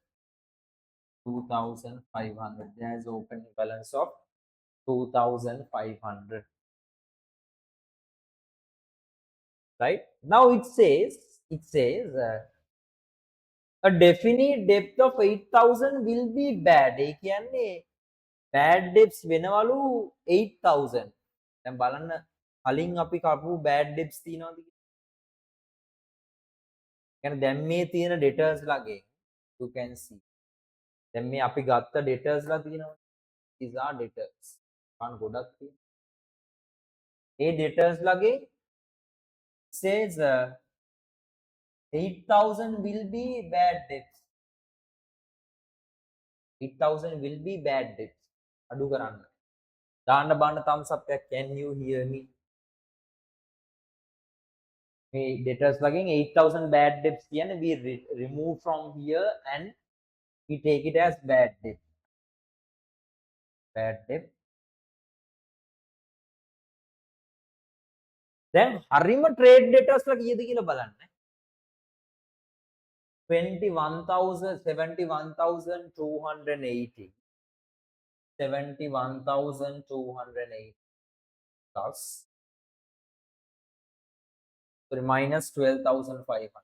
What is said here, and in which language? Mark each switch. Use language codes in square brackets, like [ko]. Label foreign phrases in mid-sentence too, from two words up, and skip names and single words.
[en] 2,500. There's opening balance of 2,500. Right now it says a definite depth of 8,000 will be bad. [si] ඒ කියන්නේ [en] bad debts [si] වෙනවලු 8,000. දැන් බලන්න කලින් අපි කපපු [en] bad debts [si] තියෙනවද කියලා. يعني දැන් මේ තියෙන debtors ලගේ [en] you can see. [si] දැන් මේ අපි ගත්ත debtors ලා තියෙනවා. [en] These are debtors. [si] ගන්න ගොඩක් තියෙනවා. ඒ debtors ලගේ [en] says 8,000 will be bad debts. 8,000 will be bad debts. [si] අඩු කරන්න. දාන්න බාන්න [en] thumbs up [si] එකක්. [en] Can you hear me? [si] මේ debtors ලගෙන් [en] 8,000 bad debts [si] කියන්නේ [en] we remove from here and we take it as bad debt. Bad debt. [si] දැන් හරිම [en] trade debtors [si] ලා කීයද කියලා බලන්න. [en] 71,280. 71,280 plus sorry minus 12,500.